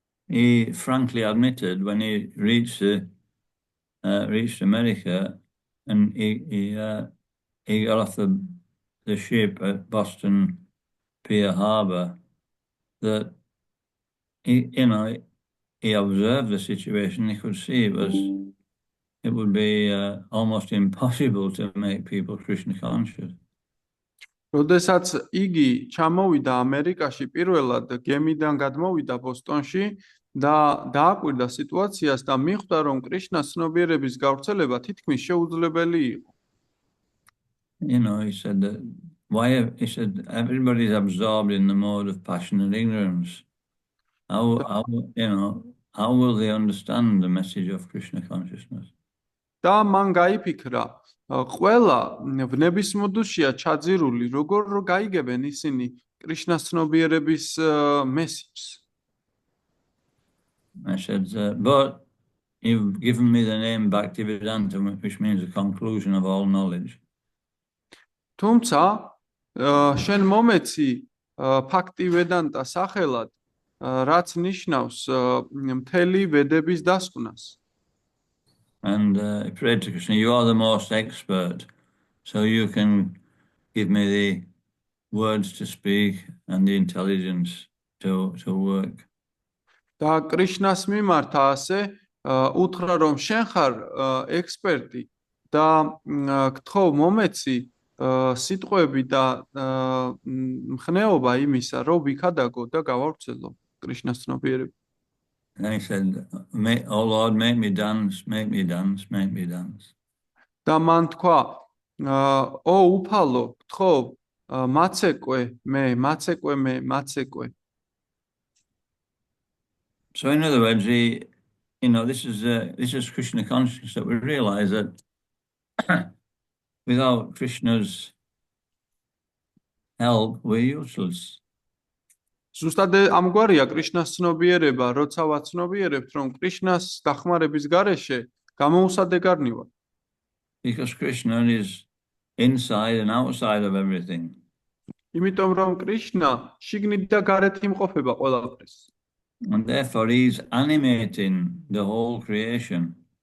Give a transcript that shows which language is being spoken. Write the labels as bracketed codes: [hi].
[en] He frankly admitted when he reached America and he got off the ship at Boston Pier Harbor that he observed the situation. He could see it would be almost impossible to make people Krishna conscious. [ka] როდესაც იგი ჩამოვიდა ამერიკაში პირველად გემიდან გადმოვიდა ბოსტონში და დააკვირდა სიტუაციას და მიხვდა რომ კრიშნას ცნობიერების გავრცელება თითქმის შეუძლებელი იყო. [en] He said that everybody is absorbed in the mode of passion and ignorance. How will they understand the message of Krishna consciousness? [ka] და მან გაიფიქრა, ყველა ვნების მოდუშია ჩაძირული, როგორ გაიგებენ ისინი კრიშნას ცნობიერების მესიჯს. [en] I said, but you've given me the name Bhaktivedanta, which means the conclusion of all knowledge. [ka] თუმცა შენ მომეცი ფაქტივედანტა სახელად, რაც ნიშნავს მთელი ვედების დასკვნას. [en] And I prayed to Krishna, you are the most expert, so you can give me the words to speak and the intelligence to work. [ka] და კრიშნას მიმართა ასე უთხრა რომ შენ ხარ ექსპერტი და გთხოვ მომეცი სიტყვები და მხნეობა იმისა რომ ვიქადაგო და გავავრცელო კრიშნას ცნობიერება. [en] And he said, oh Lord, make me dance, make me dance, make me dance. [ka] და მან თქვა, ო უფალო, გთხოვ მაცეკვე მე. [en] So in other words, this is Krishna consciousness, that we realize that without Krishna's help, we're useless. [ka] ზუსტად ამგვარია კრიშნას ცნობიერება, როცა ვაცნობიერებთ, რომ კრიშნას დახმარების გარეშე გამოუსადეგ არ ნივართ. [en] Because Krishna is inside and outside of everything. [ka] იმიტომ რომ კრიშნა შიგნით და გარეთ იმყოფება ყველაფრის. [en] And therefore he's animating the whole creation.